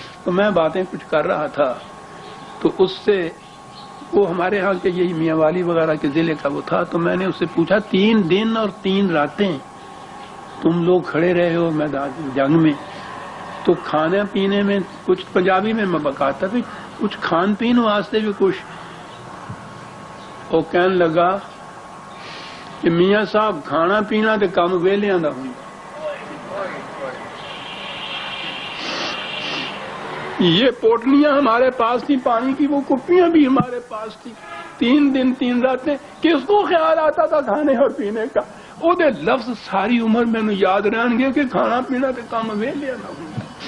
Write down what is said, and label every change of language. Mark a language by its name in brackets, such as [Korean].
[Urdu] تو میں باتیں کچھ کر رہا تھا تو اس سے وہ ہمارے ہاں کے یہی میاں والی وغیرہ کے ضلع کا وہ تھا. تو میں نے اس سے پوچھا 3 دن اور 3 راتیں تم لوگ کھڑے رہے ہو میدان جنگ میں، تو کھانے پینے میں کچھ پنجابی میں بکاتا بھی کچھ کھان پین واسطے بھی کچھ. وہ کہنے لگا کہ میاں صاحب [Punjabi] کھانا پینا تے کام ویلیاں دا ہوں. [Urdu] یہ پوٹلیاں ہمارے پاس تھی پانی کی، وہ کپیاں بھی ہمارے پاس تھی. 3 دن 3 راتیں کس کو خیال آتا تھا کھانے اور پینے کا؟ [Punjabi] وہ دے لفظ ساری عمر میں یاد رہن گے کہ کھانا پینا تے کام ویلیاں دا ہوں.